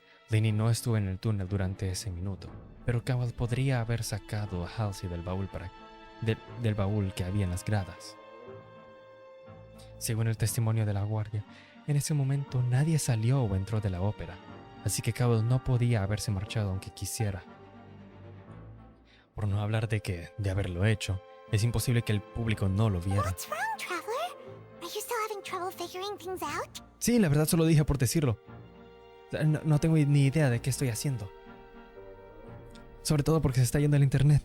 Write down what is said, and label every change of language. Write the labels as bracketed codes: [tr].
[es] Lenny no estuvo en el túnel durante ese minuto, pero Cowell podría haber sacado a Halsey del baúl del baúl que había en las gradas. Según el testimonio de la guardia, en ese momento nadie salió o entró de la ópera, así que Cowell no podía haberse marchado aunque quisiera. Por no hablar de haberlo hecho, es imposible que el público no lo viera. [en] What's wrong, Traveler? Are you still having trouble figuring things out? [es] Sí, la verdad solo dije por decirlo. No tengo ni idea de qué estoy haciendo. Sobre todo porque se está yendo el internet.